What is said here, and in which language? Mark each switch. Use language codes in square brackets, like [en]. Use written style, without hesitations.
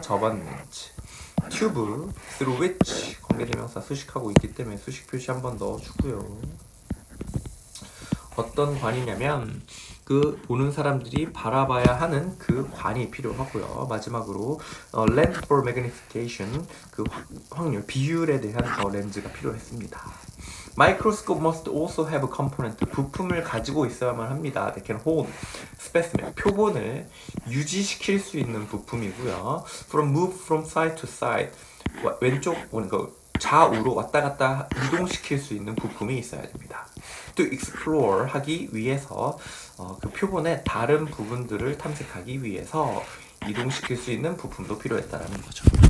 [ko] 저반렌즈, 튜브, [en] through which [ko] 관계대명사 수식하고 있기 때문에 수식 표시 한 번 넣어주고요. 어떤 관이냐면 그 보는 사람들이 바라봐야 하는 그 관이 필요하고요. 마지막으로 [en] lens for magnification, [ko] 그 확률, 비율에 대한 렌즈가 필요했습니다. [en] Microscope must also have a component, [ko] 부품을 가지고 있어야만 합니다. [en] They can hold specimen, [ko] 표본을 유지시킬 수 있는 부품이고요. [en] Move from side to side, [ko] 왼쪽 좌우로 왔다 갔다 이동시킬 수 있는 부품이 있어야 됩니다. [en] To explore, [ko] 하기 위해서 그 표본의 다른 부분들을 탐색하기 위해서 이동시킬 수 있는 부품도 필요했다라는 거죠.